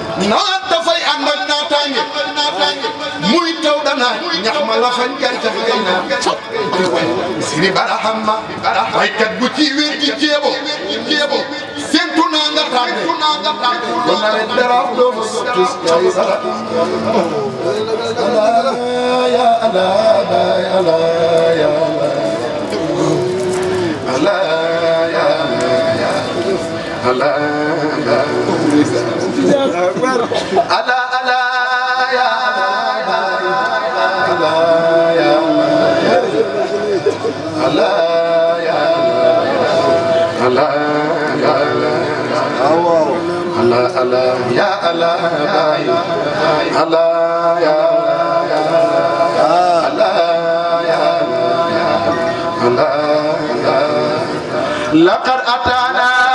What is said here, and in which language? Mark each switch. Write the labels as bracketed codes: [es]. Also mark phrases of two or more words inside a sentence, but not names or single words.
[wo] Nawet dafay ànd ak naataange. Muy taw dana, ñax ma la fañ, gàncax gay naaw. Siriba, alhamdulillah. Baykat bu ci wér ci ceebo, ceebo. Séntu naa nga tardé. Séntu naa nga tardé. Kon nawet dara am doo fa sotti si ay sara. [ar] الله يا، الله، الله يا، الله يا، الله. الله يا، الله يا، الله يا. الله، الله يا، الله يا، الله يا. الله، يا الله، الله، يا الله. الله، الله، يا الله، Baay. الله، يا الله، الله، يا الله. لقد أتانا